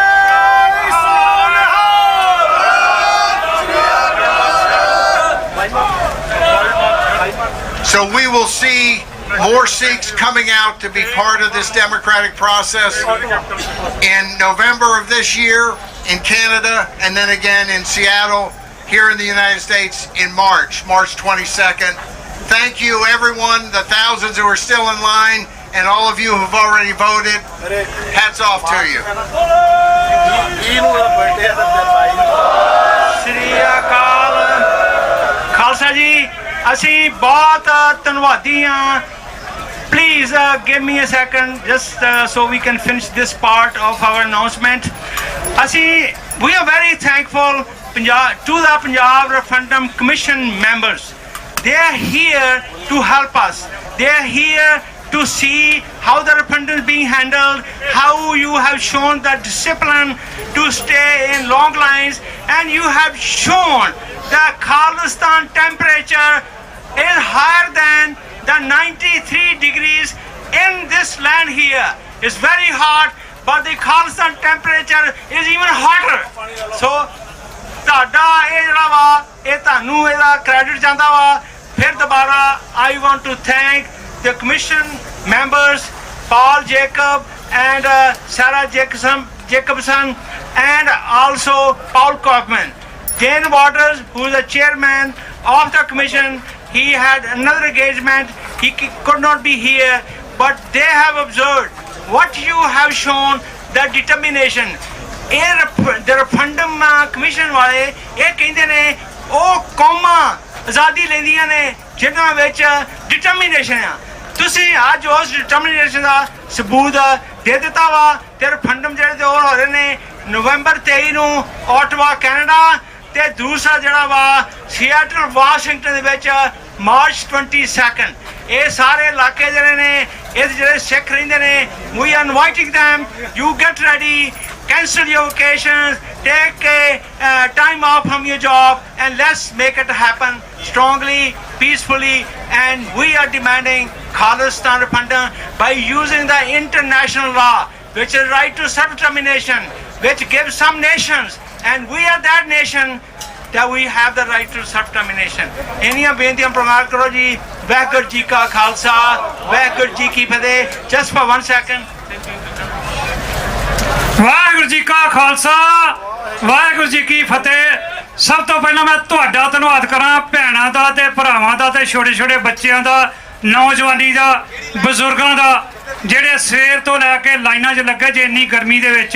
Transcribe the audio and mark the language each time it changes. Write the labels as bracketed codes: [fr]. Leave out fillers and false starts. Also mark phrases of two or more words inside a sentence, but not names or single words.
[en] So we will see more Sikhs coming out to be part of this democratic process in November of this year in Canada, and then again in Seattle here in the United States in March 22nd. Thank you everyone, the thousands who are still in line, and all of you who've already voted. Hats off to you. Shri Akal. [pa] Khalsa ji, ਅਸੀਂ ਬਹੁਤ ਧੰਨਵਾਦੀ ਹਾਂ. [en] Please give me a second just so we can finish this part of our announcement. We are very thankful to the Punjab Referendum Commission members. They are here to help us. They are here to see how the referendum is being handled, how you have shown the discipline to stay in long lines, and you have shown the Khalistan temperature is higher than the 93 degrees in this land here. It's very hot, but the Khalistan temperature is even hotter. So, [pa] ਤੁਹਾਡਾ ਇਹ ਜਿਹੜਾ ਵਾ ਇਹ ਤੁਹਾਨੂੰ ਇਹਦਾ ਕ੍ਰੈਡਿਟ ਜਾਂਦਾ ਵਾ. ਫਿਰ ਦੁਬਾਰਾ [en] I want to thank the commission members, Paul Jacob and Sarah Jacobson, and also Paul Kaufman. Jane Waters, who is the chairman of the commission, he had another engagement. He could not be here, but they have observed what you have shown, the determination. The referendum commission [pa] ਵਾਲੇ ਇਹ ਕਹਿੰਦੇ ਨੇ ਉਹ ਕੌਮਾਂ ਆਜ਼ਾਦੀ ਲੈਂਦੀਆਂ ਨੇ ਜਿਨ੍ਹਾਂ ਵਿੱਚ ਡਿਟਰਮੀਨੇਸ਼ਨ ਆ. ਤੁਸੀਂ ਅੱਜ ਉਸ ਡਿਟਰਮੀਨੇਸ਼ਨ ਦਾ ਸਬੂਤ ਦੇ ਦਿੱਤਾ ਵਾ. ਤੇ referendum ਜਿਹੜੇ ਤੇ ਹੋਰ ਹੋ ਰਹੇ ਨੇ ਨਵੰਬਰ 23 ਨੂੰ ਆਟਵਾ ਕੈਨੇਡਾ, ਤੇ ਦੂਸਰਾ ਜਿਹੜਾ ਵਾ ਸੀਐਟਲ ਵਾਸ਼ਿੰਗਟਨ ਦੇ ਵਿੱਚ ਮਾਰਚ [en] 22 [pa] ਇਹ ਸਾਰੇ ਇਲਾਕੇ ਜਿਹੜੇ ਨੇ ਇਹ ਜਿਹੜੇ ਸਿੱਖ ਰਹਿੰਦੇ ਨੇ [en] we are inviting them you get ready cancel your vacations take a time off from your job and let's make it happen strongly peacefully and we are demanding Khalistan referendum by using the international law which is right to self-determination which gives some nations and we are that nation that we have the right to self-determination. [pa] ਇੰਨੀਆਂ ਬੇਨਤੀਆਂ ਪ੍ਰਵਾਨ ਕਰੋ ਜੀ। ਵਾਹਿਗੁਰੂ ਜੀ ਕਾ ਖਾਲਸਾ ਵਾਹਿਗੁਰੂ ਜੀ ਕੀ ਫਤਿਹ। [en] Just for 1 second. [pa] ਵਾਹਿਗੁਰੂ ਜੀ ਕਾ ਖਾਲਸਾ ਵਾਹਿਗੁਰੂ ਜੀ ਕੀ ਫਤਿਹ। ਸਭ ਤੋਂ ਪਹਿਲਾਂ ਮੈਂ ਤੁਹਾਡਾ ਧੰਨਵਾਦ ਕਰਾਂ ਭੈਣਾਂ ਦਾ ਤੇ ਭਰਾਵਾਂ ਦਾ ਤੇ ਛੋਟੇ ਛੋਟੇ ਬੱਚਿਆਂ ਦਾ ਨੌਜਵਾਨੀ ਦਾ ਬਜ਼ੁਰਗਾਂ ਦਾ ਜਿਹੜੇ ਸਵੇਰ ਤੋਂ ਲੈ ਕੇ ਲਾਈਨਾਂ 'ਚ ਲੱਗੇ ਜੇ ਇੰਨੀ ਗਰਮੀ ਦੇ ਵਿੱਚ।